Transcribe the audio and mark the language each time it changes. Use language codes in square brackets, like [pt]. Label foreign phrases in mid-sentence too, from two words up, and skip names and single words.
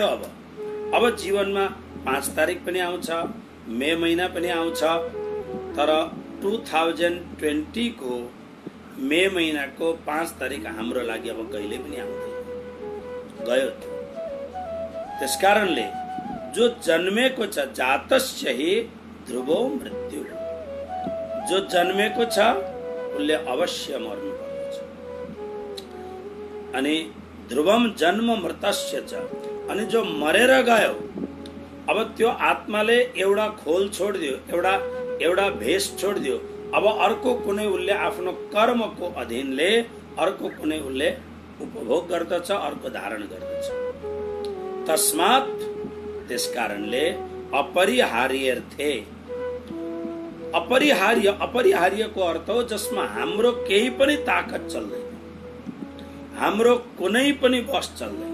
[ne] अब जीवनमा 5 तारिक पनि आउँछ, मे महिना पनि आउँछ, तर 2020 को मे महिनाको 5 तारिक हाम्रो लागि अब कहिले पनि आउँदैन, गयो। त्यसकारणले जो जन्मेको छ, [sa] जातस्य हि ध्रुवो मृत्यु, [ne] जो जन्मेको छ उसले अवश्य मर्नु पर्छ। [sa] अनि ध्रुवम जन्म मृतस्य च, [ne] अनि जो मरेर गयो, अब त्यो आत्माले एउटा खोल छोडिदियो, एउटा भेष छोडिदियो। अब अर्को कुनै उसले आफ्नो कर्मको अधीनले अर्को कुनै उसले उपभोग गर्दछ, अर्को धारण गर्दछ। तस्मात् त्यसकारणले अपरिहार्यर्थे, अपरिहार्यको अर्थ हो जसमा हाम्रो केही पनि ताकत चल्दैन, हाम्रो कुनै पनि बस चल्दैन।